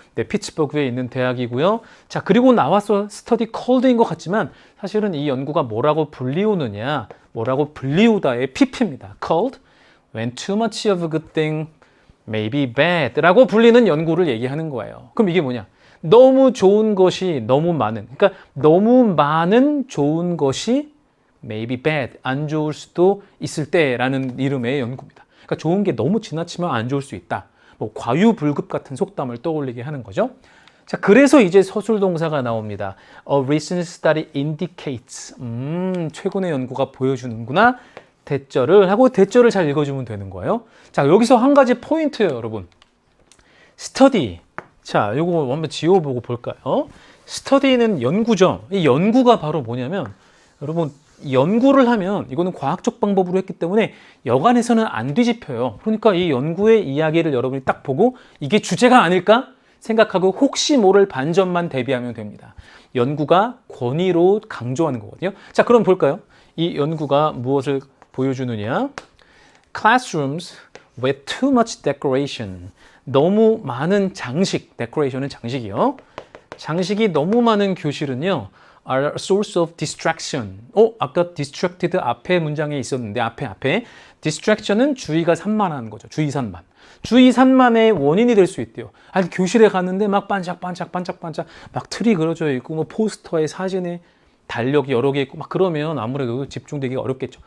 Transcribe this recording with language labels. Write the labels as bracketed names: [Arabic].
[Korean] 네, 피츠버그에 있는 대학이고요. 자, 그리고 나와서 스터디 컬드인 것 같지만 사실은 이 연구가 뭐라고 불리우느냐, 뭐라고 불리우다의 PP입니다. [English] called When too much of a good thing may be bad [Korean] 라고 불리는 연구를 얘기하는 거예요. 그럼 이게 뭐냐? 너무 좋은 것이 너무 많은, 그러니까 너무 많은 좋은 것이 [English] may be bad, [Korean] 안 좋을 수도 있을 때라는 이름의 연구입니다. 그러니까 좋은 게 너무 지나치면 안 좋을 수 있다. 뭐 과유불급 같은 속담을 떠올리게 하는 거죠. 자, 그래서 이제 서술 동사가 나옵니다. [English] A recent study indicates. [Korean] 최근의 연구가 보여주는구나. 대절을 하고 대절을 잘 읽어주면 되는 거예요. 자, 여기서 한 가지 포인트예요, 여러분. 스터디. 자, 이거 한번 지워보고 볼까요? 스터디는 연구죠. 이 연구가 바로 뭐냐면, 여러분, 연구를 하면 이거는 과학적 방법으로 했기 때문에 여간에서는 안 뒤집혀요. 그러니까 이 연구의 이야기를 여러분이 딱 보고 이게 주제가 아닐까 생각하고 혹시 모를 반전만 대비하면 됩니다. 연구가 권위로 강조하는 거거든요. 자, 그럼 볼까요? 이 연구가 무엇을 보여주느냐? [English] Classrooms with too much decoration. [Korean] 너무 많은 장식, decoration은 장식이요. 장식이 너무 많은 교실은요, [English] are a source of distraction. [Korean] 아까 distracted 앞에 문장에 있었는데, 앞에. distraction은 주의가 산만한 거죠. 주의 산만. 주의 산만의 원인이 될 수 있대요. 아니, 교실에 갔는데 막 반짝반짝 막 틀이 그려져 있고, 뭐 포스터에 사진에 달력이 여러 개 있고 막 그러면 아무래도 집중되기가 어렵겠죠.